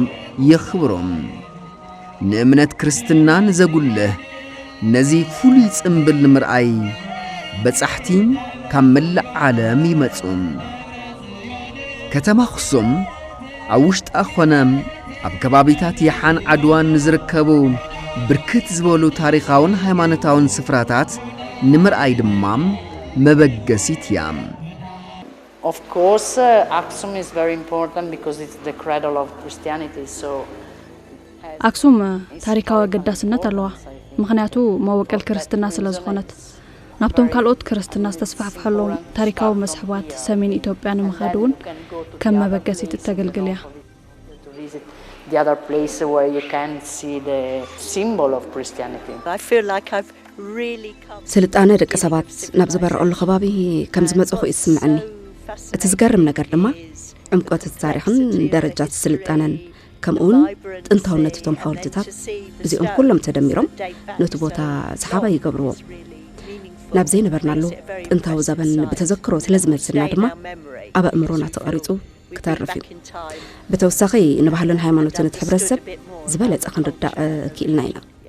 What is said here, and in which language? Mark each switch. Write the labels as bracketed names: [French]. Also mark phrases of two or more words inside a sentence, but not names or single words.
[Tigrinya] የኽብሮም ንእምነት ክርስትናን ዘጉልህ ነዚ ፍሉይ ጽምብል ንምርኣይ በጻሕቲ ካብ መላእ ዓለም ይመጹም ከተማ ኣኽሱም ኣብ ውሽጣ ኾነ ኣብ ከባቢታት የሓን ዓድዋን ንዝርከቡ ብርክት ዝበሉ ታሪኻውን ሃይማኖታውን ስፍራታት ንምርኣይ ድማ መበገሲት እያ [English] Of course, Aksum is very important because it's the cradle of Christianity. So [Tigrinya] Aksum ታሪካዊ ገዳስነት ኣለዋ ምኽንያቱ መወቀል ክርስትና ስለ ዝኾነት ናብቶም ካልኦት ክርስትና ዝተስፋሕፈሐሎም ታሪካዊ መስሕባት ሰሜን ኢትዮጵያ ንምኻድውን ከም መበገሲት ተገልግል እያ [English] the other place where you can see the symbol of Christianity. I feel like I've really come [Tigrinya] ስልጣነ ደቂ ሰባት ናብ ዝበረቐሉ ከባቢ ከም ዝመጽኹ ይስምዓኒ እቲ ዝገርም ነገር ድማ ዕምቆት ታሪኽን ደረጃት ስልጣነን ከምኡውን ጥንታውነት እቶም ሓወልትታት እዚኦም ኩሎም ተደሚሮም ነቲ ቦታ ሰሓባ ይገብርዎ ናብ ዘይነበርናሉ ጥንታዊ ዘበን ብተዘክሮ ስለዝመልስና ድማ ኣብ ኣእምሮና ተቐሪጹ ክተርፍ እዩ ብተወሳኺ ንባህልን ሃይማኖትን ሕብረተሰብ ዝበለጸ ክንርዳእ ክኢልና ኢና